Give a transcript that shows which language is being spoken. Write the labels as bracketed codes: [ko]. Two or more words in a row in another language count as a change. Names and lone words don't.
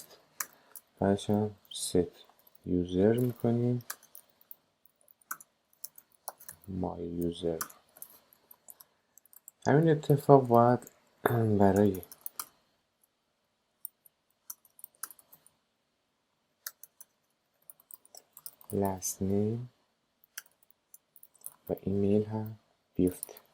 [fa] بعدش هم [en] set user [fa] میکنیم [en] my user. [fa] همین اتفاق باید برای [en] last name [fa] و ایمیل هم بیفته.